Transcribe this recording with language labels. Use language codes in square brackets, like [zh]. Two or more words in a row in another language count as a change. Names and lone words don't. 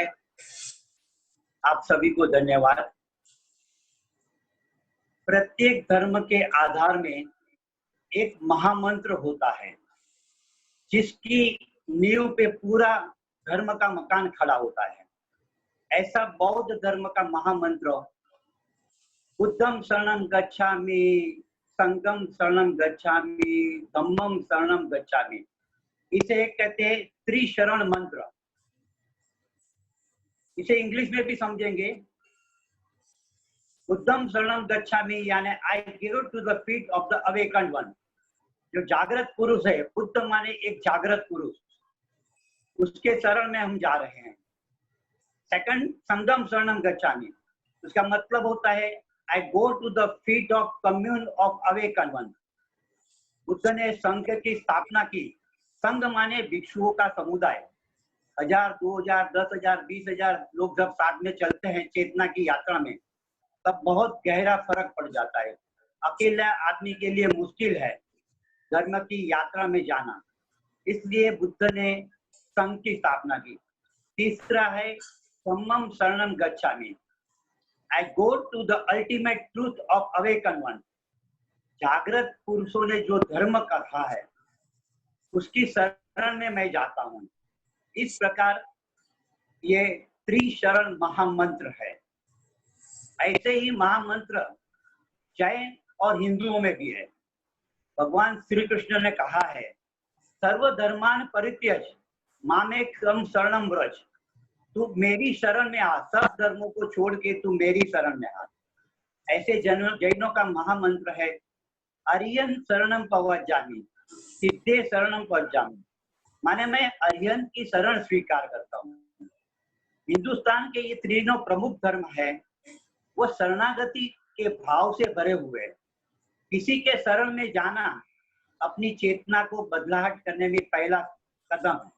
[hi] आप सभी को धन्यवाद। प्रत्येक धर्म के आधार में एक महामंत्र होता है जिसकी नींव पे पूरा धर्म का मकान खड़ा होता है। ऐसा बौद्ध धर्म का महामंत्र [pi] बुद्धं शरणं गच्छामि, संघं शरणं गच्छामि, [hi] धम्मं शरणं गच्छामि। इसे कहते हैं त्रिशरण मंत्र। इसे इंग्लिश में भी समझेंगे। [pi] बुद्धं शरणं गच्छामि [hi] यानी [en] I give to the feet of the awakened one. [hi] जो जागृत पुरुष है, बुद्ध माने एक जागृत पुरुष, उसके शरण में हम जा रहे हैं। सेकंड, [pi] संघं शरणं गच्छामि, [hi] उसका मतलब होता है [en] I go to the feet of commune of awaken one. [hi] बुद्ध ने संघ की स्थापना की। संघ माने भिक्षुओं का समुदाय। 1000, 2000, 10,000, 20,000 लोग जब साथ में चलते हैं चेतना की यात्रा में, तब बहुत गहरा फर्क पड़ जाता है। अकेला आदमी के लिए मुश्किल है धर्म की यात्रा में जाना, इसलिए बुद्ध ने संघ की स्थापना की। तीसरा है [pi] धम्मं शरणं गच्छामि, [en] I go to the ultimate truth of awakened one। [hi] जागृत पुरुषों ने जो धर्म कहा है उसकी शरण में मैं जाता हूँ। इस प्रकार ये त्रिशरण महामंत्र है। ऐसे ही महामंत्र जैन और हिंदुओं में भी है। भगवान श्री कृष्ण ने कहा है [sa] सर्वधर्मान परित्यज मामेकं शरणं व्रज। [hi] तू मेरी शरण में आ, सब धर्मों को छोड़ के तू मेरी शरण में आ। ऐसे जैनों का महामंत्र है [pra] अरियन शरणम पवज्जामि, सिद्धे शरणम पवज्जामि, [hi] माने मैं अरियन की शरण स्वीकार करता हूँ। हिंदुस्तान के ये तीनों प्रमुख धर्म है, वो शरणागति के भाव से भरे हुए हैं। किसी के शरण में जाना अपनी चेतना को बदलाहट करने में पहला कदम है।